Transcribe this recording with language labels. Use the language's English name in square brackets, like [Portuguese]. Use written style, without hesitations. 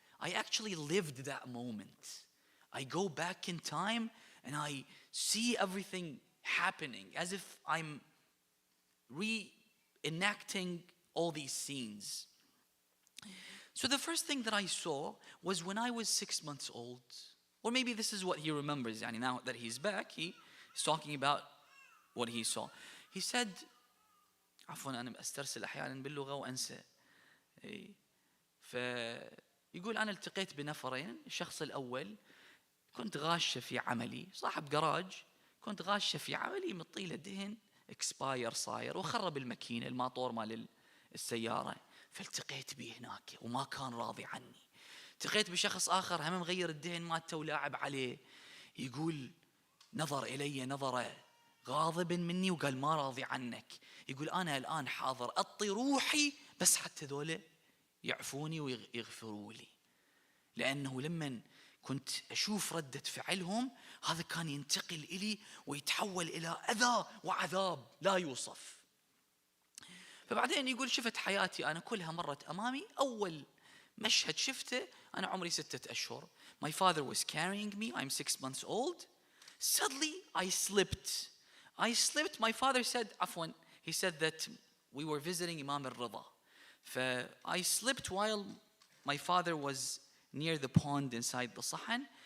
[English] I actually lived that moment. I go back in time and I see everything happening as if I'm reenacting all these scenes. So the first thing that I saw was when I was 6 months old. Or maybe this is what he remembers. Now that he's back, he's talking about what he saw. He said, [Arabic] عفوا أنا أسترسل أحيانا باللغة وأنسى. فيقول أنا التقيت بنفرين. الشخص الأول كنت غاشة في عملي، صاحب جراج، كنت غاشة في عملي، مطيلة دهن اكسباير صاير وخرب الماكينة الماطور مال السيارة. فالتقيت به هناك وما كان راضي عني. التقيت بشخص آخر هم مغير الدهن مالته ولاعب عليه. يقول نظر إلي نظرة غاضب مني وقال ما راضي عنك. يقول أنا الآن حاضر أطي روحي بس حتى ذولا يعفوني ويغفروا لي. لأنه لمن كنت أشوف ردة فعلهم هذا كان ينتقل إلي ويتحول إلى أذى وعذاب لا يوصف. فبعدين يقول شفت حياتي أنا كلها مرت أمامي. أول مشهد شفته أنا عمري 6 أشهر. [English] My father was carrying me. I'm 6 months old. Suddenly I slipped. My father said, [Arabic] عفوا, [English] he said that we were visiting Imam al-Rida. I slipped while my father was near the pond inside the sahan.